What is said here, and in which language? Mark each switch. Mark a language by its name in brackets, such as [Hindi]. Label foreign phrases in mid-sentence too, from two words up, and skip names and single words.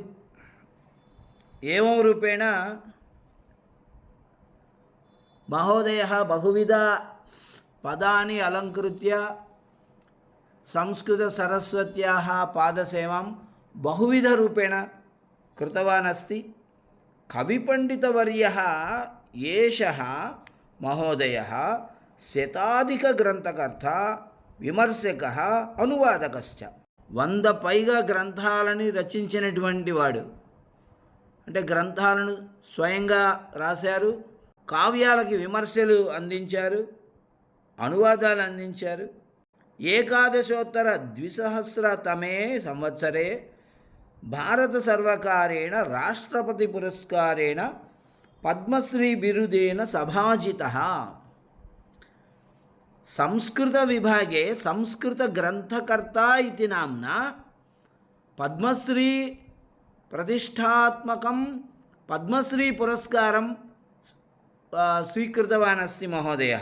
[Sanskrit] एवं रूपेण महोदयः बहुविध पदानि अलङ्कृत्य संस्कृतसरस्वत्याः पादसेवां बहुविधरूपेण कृतवान् अस्ति। कविपण्डितवर्यः एषः महोदयः शताधिकग्रन्थकर्ता, विमर्शकः, अनुवादकश्च। [Telugu] 100 పైగా గ్రంథాలని రచించినటువంటి వాడు. అంటే గ్రంథాలను స్వయంగా రాశారు, కావ్యాలకి విమర్శలు అందించారు, అనువాదాలు అందించారు. [Sanskrit] 1912 సంవత్సరే భారత సర్వకారేణ రాష్ట్రపతి పురస్కారేణ పద్మశ్రీ బిరుదేన సభాజితः। संस्कृत विभागे संस्कृत ग्रंथकर्ता इति नाम्ना पद्मश्री प्रतिष्ठात्मकं पद्मश्री पुरस्कारं स्वीकृतवान् अस्ति महोदयः।